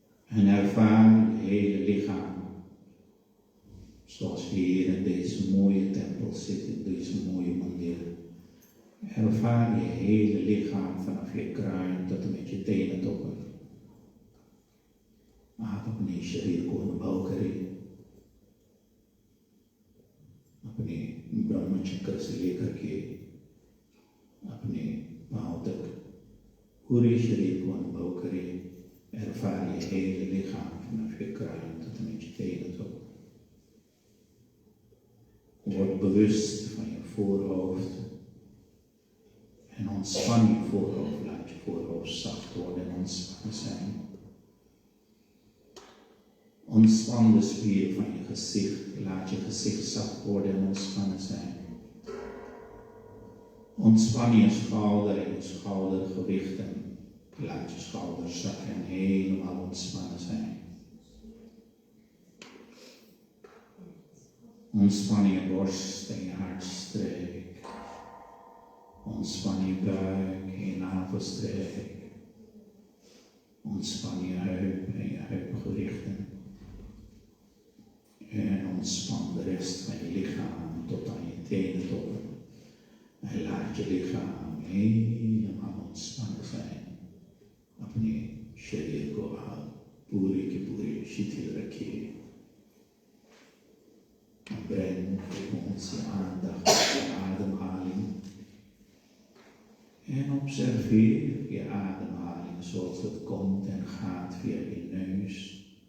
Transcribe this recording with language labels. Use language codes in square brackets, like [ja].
[nl] En ervaar lichaam. Zoals we hier in deze mooie tempel zitten, in deze mooie mandir. Ervaar je hele lichaam vanaf je kruin tot en met je tenen toppen. [hi] आप अपने शरीर को अनुभव करें, अपने ब्रह्म चक्र से लेकर के अपने पांव तक पूरे शरीर को अनुभव करें. [nl] Ervaar je hele lichaam vanaf je kruin tot en met je tenen toe. Word bewust van je voorhoofd en ontspan je voorhoofd. Laat je voorhoofd zacht worden en ontspannen zijn. Ontspan de spieren van je gezicht. Laat je gezicht zacht worden en ontspannen zijn. Ontspan je schouder en je schoudergewichten. Laat je schouders zakken en helemaal ontspannen zijn. Ontspan je borst en je hartstreek. Ontspan je buik en je navelstreek. Ontspan je heup en je heupgewrichten. En ontspan de rest van je lichaam tot aan je tenen toppen. En laat je lichaam helemaal ontspannen zijn. [hi] अपने शरीर को आप पूरे के पूरे शिथिल रखिए. [nl] Breng onze aandacht op je ademhaling. En observeer je ademhaling zoals het komt en gaat via je neus.